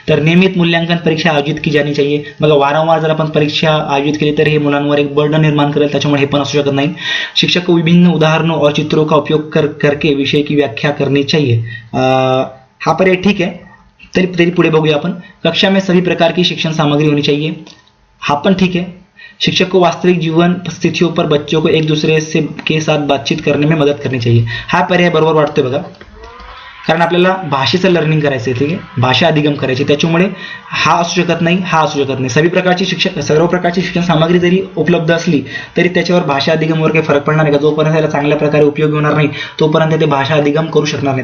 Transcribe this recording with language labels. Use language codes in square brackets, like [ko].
[hi] तर नियमित मूल्यांकन परीक्षा आयोजित की जानी चाहिए. [mr] मग वारंवार जर आपण परीक्षा आयोजित केली तर हे मुलांवर एक बर्डन निर्माण करेल, त्याच्यामुळे हे पण असू शकत नाही. [hi] शिक्षक को विभिन्न उदाहरणों और चित्रों का उपयोग करके विषय की व्याख्या करनी चाहिए. [mr] हा पर्याय ठीक आहे. तरी पुढे बघूया आपण. [hi] कक्षा में सभी प्रकार की शिक्षण सामग्री होनी चाहिए. [mr] हा पण ठीक है. [hi] शिक्षक को वास्तविक जीवन स्थितियों पर बच्चों को एक दूसरे के साथ बातचीत करने में मदद करनी चाहिए. [mr] हा पर्याय बरोबर वाटतोय बघा, कारण आपल्याला भाषेचं लर्निंग करायचं आहे, ठीक आहे, भाषा अधिगम करायची, त्याच्यामुळे हा असू शकत नाही, हा असू शकत नाही. सर्व प्रकारची शिक्षण सामग्री जरी उपलब्ध असली तरी त्याच्यावर भाषा अधिगमवर काही फरक पडणार नाही का? जोपर्यंत त्याला चांगल्या प्रकारे उपयोग होणार नाही तोपर्यंत ते भाषा अधिगम करू शकणार नाही.